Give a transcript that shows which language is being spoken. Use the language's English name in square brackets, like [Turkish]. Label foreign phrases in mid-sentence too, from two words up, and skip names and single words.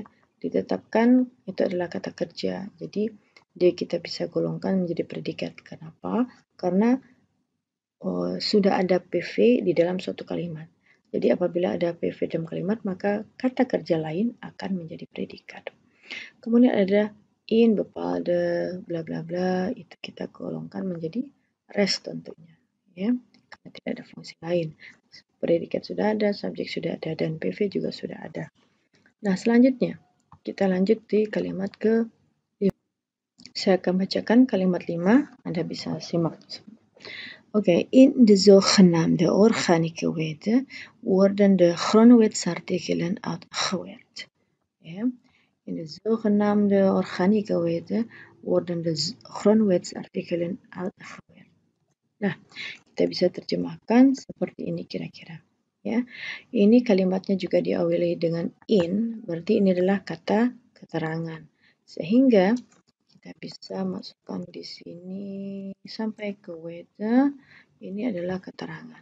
[Indonesian] Ditetapkan itu adalah kata kerja. Jadi dia kita bisa golongkan menjadi predikat. Kenapa? Karena sudah ada PV di dalam suatu kalimat. Jadi apabila ada PV dalam kalimat, maka kata kerja lain akan menjadi predikat. Kemudian ada [Dutch] in, bepaalde, [Indonesian] bla bla bla, itu kita golongkan menjadi res tentunya, ya, karena tidak ada fungsi lain. Predikat sudah ada, subjek sudah ada, dan PV juga sudah ada. Nah, selanjutnya kita lanjut di kalimat ke 5. Saya akan bacakan kalimat 5, Anda bisa simak. [Dutch] Oké, in de zogenaamde organieke wetten worden de grondwetsartikelen uitgewerkt. Ja? In de zogenaamde organieke wetten worden de grondwetsartikelen uitgewerkt. [Indonesian] Nah, kita bisa terjemahkan seperti ini kira-kira. Ya, ini kalimatnya juga diawali dengan in, berarti ini adalah kata keterangan. Sehingga kita bisa masukkan di sini sampai ke whether, ini adalah keterangan.